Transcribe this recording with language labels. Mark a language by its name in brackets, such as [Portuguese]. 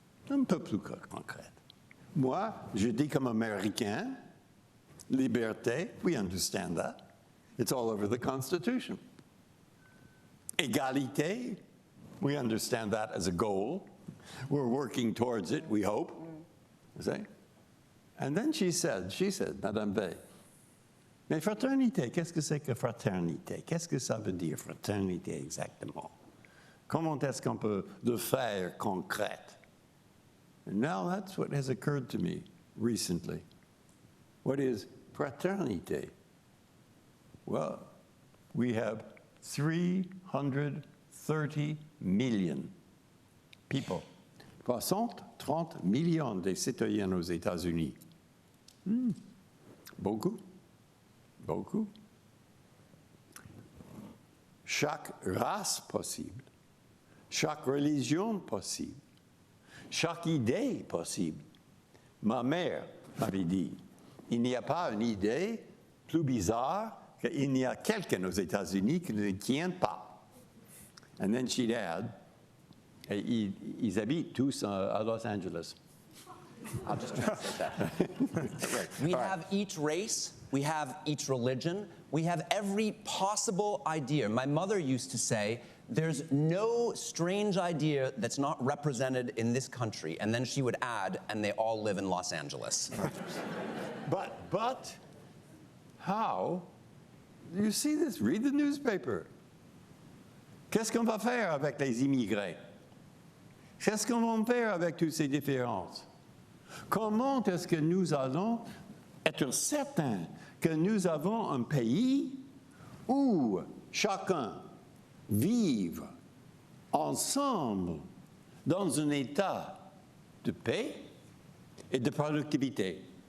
[French] Un peu plus concrète. Moi, je dis comme Américain, liberté, [English] we understand that. It's all over the Constitution. Égalité, we understand that as a goal. We're working towards it, we hope. See? And then she said, [French] Madame Veil, mais fraternité, qu'est-ce que c'est que fraternité? Qu'est-ce que ça veut dire, fraternité, exactement? Comment est-ce qu'on peut le faire concrète? [English] And now that's what has occurred to me recently. What is fraternité? Well, we have 330 million people. [French] 330 millions de citoyens aux États-Unis. Beaucoup. Beaucoup. Chaque race possible, chaque religion possible, chaque idée possible. Ma mère m'avait dit, il n'y a pas une idée plus bizarre qu'il n'y a quelqu'un aux États-Unis qui ne tient pas. [English] And then she'd add, [French] ils habitent tous à Los Angeles. [English] I'll just translate that. We have each race, we have each religion, we have every possible idea. My mother used to say, there's no strange idea that's not represented in this country. And then she would add, and they all live in Los Angeles. But how? You see this? Read the newspaper. [French] Qu'est-ce qu'on va faire avec les immigrés? Qu'est-ce qu'on va faire avec toutes ces différences? Comment est-ce que nous allons être certains que nous avons un pays où chacun vive ensemble dans un état de paix et de productivité?